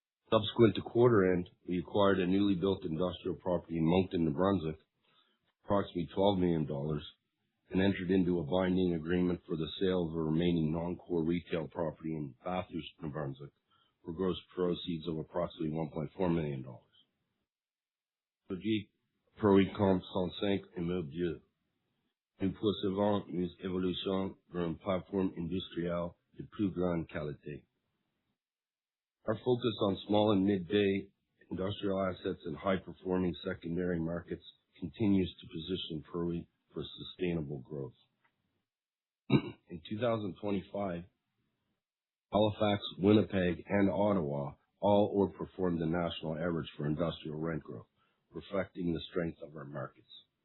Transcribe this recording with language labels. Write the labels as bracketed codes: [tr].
[en] Subsequent to quarter end, we acquired a newly built industrial property in Moncton, New Brunswick, for approximately $12 million and entered into a binding agreement for the sale of a remaining non-core retail property in Bathurst, New Brunswick, for gross proceeds of approximately $1.4 million. [fr] Produit PROREIT compte 105 immeubles. Nous poursuivons une évolution vers une plateforme industrielle de plus grande qualité. [en] Our focus on small and mid-bay industrial assets and high-performing secondary markets continues to position PROREIT for sustainable growth. In 2025, Halifax, Winnipeg, and Ottawa all outperformed the national average for industrial rent growth, reflecting the strength of our markets.